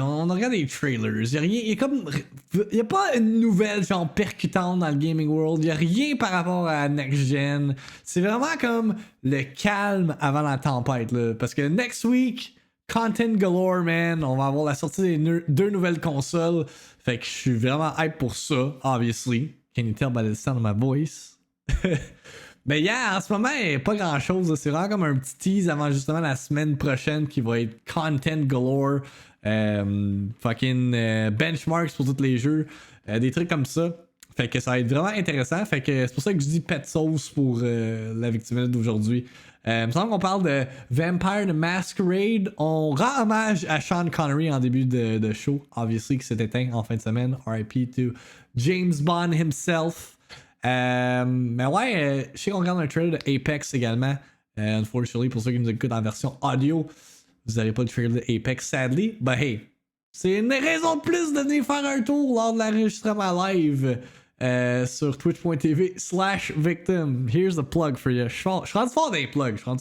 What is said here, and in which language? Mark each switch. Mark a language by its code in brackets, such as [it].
[fr] On regarde des trailers. Il y a pas une nouvelle genre percutante dans le [en] gaming world. [fr] Il y a rien par rapport à [en] next gen. [fr] C'est vraiment comme le calme avant la tempête là. Parce que [en] next week, content galore man. [fr] On va avoir la sortie des deux nouvelles consoles. Fait que je suis vraiment hype pour ça, obviously. [en] Can you tell by the sound of my voice? [fr] Mais en ce moment, il n'y a pas grand chose. C'est vraiment comme un petit tease avant justement la semaine prochaine qui va être [en] content galore. [fr] Benchmarks pour tous les jeux. Des trucs comme ça. Fait que ça va être vraiment intéressant. Fait que c'est pour ça que je dis pet sauce pour la victime d'aujourd'hui. Il me semble qu'on parle de Vampire the Masquerade. On rend hommage à Sean Connery en début de show, obviously, qui s'est éteint en fin de semaine. [en] RIP to James Bond himself. [fr] Mais ouais, je sais qu'on regarde un trailer de Apex également. Unfortunately, pour ceux qui nous écoutent en version audio, vous n'avez pas de trailer de Apex, sadly. [en] But hey, [fr] c'est une raison de plus de venir faire un tour lors de l'enregistrement live. Sur twitch.tv/victim. [en] Here's a plug for you. [fr] Je suis rendu fort dans les plugs.